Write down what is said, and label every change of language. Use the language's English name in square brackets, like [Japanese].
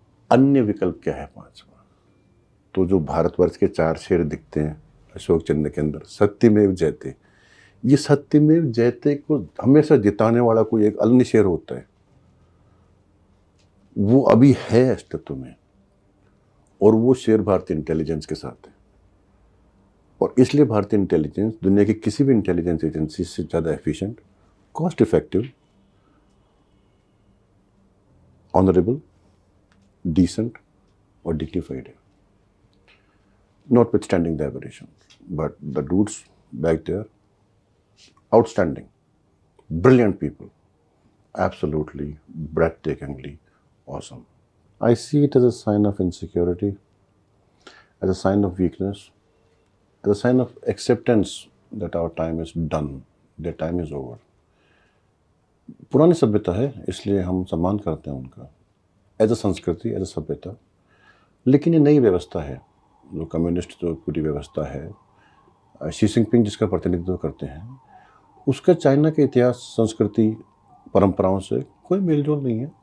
[Hindi] अन्य विकल्प क्या है पांचवा? तो जो भारतवर्ष के 4 शेर दिखते हैं अशोक चंद्र के अंदर, सत्यमेव जयते, ये सत्यमेव जयते को हमेशा जिताने वाला कोई एक अन्य शेर होता है, वो अभी है अस्तित्व में, और वो शेर भारतीय इंटेलिजेंस के साथ है। और इसलिए भारतीय इंटेलिजेंस दुनिया की किसी भी इंटेलिजेंस एजेंसी से ज़्यादा efficient, cost effective, honourable, decent और डिग्निफाइड है। [English] Notwithstanding the aberration, but the dudes back there, outstanding, brilliant people, absolutely breathtakingly awesome. I see it as a sign of insecurity, as a sign of weakness, as a sign of acceptance that our time is done, their time is over. [Hindi] पुरानी सभ्यता है इसलिए हम सम्मान करते हैं उनका, as a संस्कृति, एज अ सभ्यता। लेकिन ये नई व्यवस्था है, जो कम्युनिस्ट जो पूरी व्यवस्था है, शी जिनपिंग जिसका प्रतिनिधित्व करते हैं, उसका चाइना के इतिहास, संस्कृति, परंपराओं से कोई मेलजोल नहीं है।